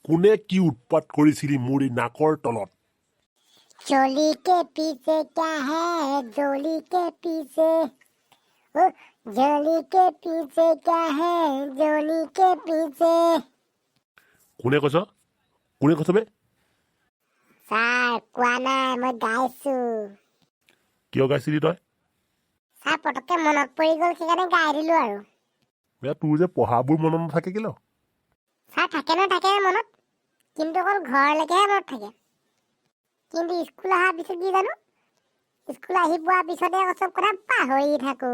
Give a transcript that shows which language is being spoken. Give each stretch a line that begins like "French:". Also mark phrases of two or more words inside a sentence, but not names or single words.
Assamese: কোনে কি উৎপাত কৰিছিলি মোৰ এই নাকৰ তলত?
Hindi: चोली के पीछे क्या है जोली के पीछे ओ जोली के पीछे क्या है जोली के पीछे
Assamese: কোনে কৈছ? কোনে কৈছ বে? ছাৰ কোৱা নাই মই গাইছো কিয় গাইছিলি তই? ছাৰ পটককে মনত পৰি গ'ল সেইকাৰণে গাই দিলো আৰু বেয়া তোৰ যে পঢ়াবোৰ মনত নাথাকে কিয়? ছাৰ থাকে মনত কিন্তু অকল ঘৰলৈকেহে মনত থাকে কিন্তু স্কুল অহাৰ পিছত কি জানো স্কুল আহি পোৱাৰ পিছতে চব কথা পাহৰি থাকো